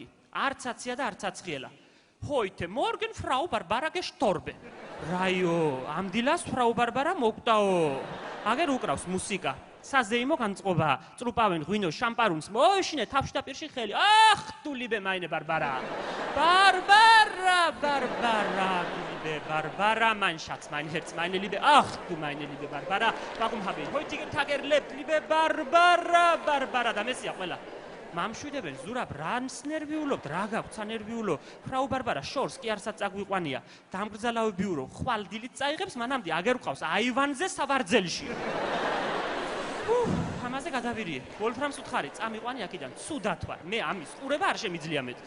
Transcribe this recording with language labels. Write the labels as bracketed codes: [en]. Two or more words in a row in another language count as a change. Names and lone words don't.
[ka] არც აცია და არც აცხიელა. [de] Heute Morgen, Frau Barbara gestorben. [ka] რაიო, ამ დილას ფრაუ ბარბარა მოკვდაო. აგერ უკრავს მუსიკა. საზეიმო განწყობა, წრუპავენ ღვინოს, შამპარუნს, მოეშინე თავში და პირში ხელი. [de] Ach, du liebe meine Barbara. Barbara, mein Schatz, mein Herz, meine Liebe, ach du meine liebe Barbara, warum habe ich heute Tag erlebt, liebe Barbara, [ka] და მესია ყველა. მამშვიდებენ ზურაბ რანს ნერვიულობ, რა გაქვთ ნერვიულო? ფრაუ ბარბარა შორს კი არსაც წაგვიყვანია. დამგრძალავებიურო, ხვალდილით წაიღებს, მანამდე აგერ ყავს აივანზე სავარძელში. ამაზე გადავირიე. ვოლფრამს უთხარი, წამიყვანი აქედან, ცუდად ვარ. მე ამის ყურება არ შემიძლია მეთქი.